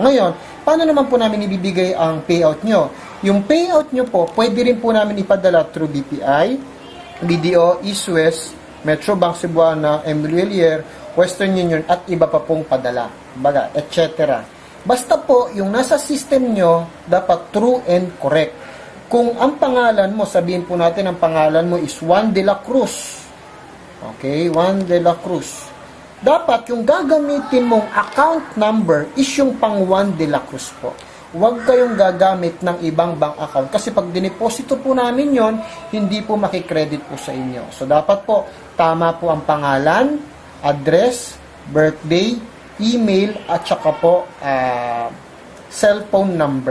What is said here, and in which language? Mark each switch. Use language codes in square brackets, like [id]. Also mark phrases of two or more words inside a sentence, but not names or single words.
[tl] Ngayon, paano naman po namin ibibigay ang payout nyo? Yung payout nyo po, pwede rin po namin ipadala through BPI, BDO, East West, Metro Bank Cebuana, MBLR, Western Union, at iba pa pong padala, baga, etc. Basta po, yung nasa system nyo, dapat [en] true and correct. [tl] Kung ang pangalan mo, sabihin po natin ang pangalan mo is Juan de la Cruz. Okay, Juan de la Cruz. Dapat yung gagamitin mong [en] account number [tl] is yung pang Juan de la Cruz po. Huwag kayong gagamit ng ibang [en] bank account [tl] kasi pag dineposito po namin yon, hindi po makikredit po sa inyo. So dapat po, tama po ang pangalan, address, birthday, email, at saka po [en] cellphone number.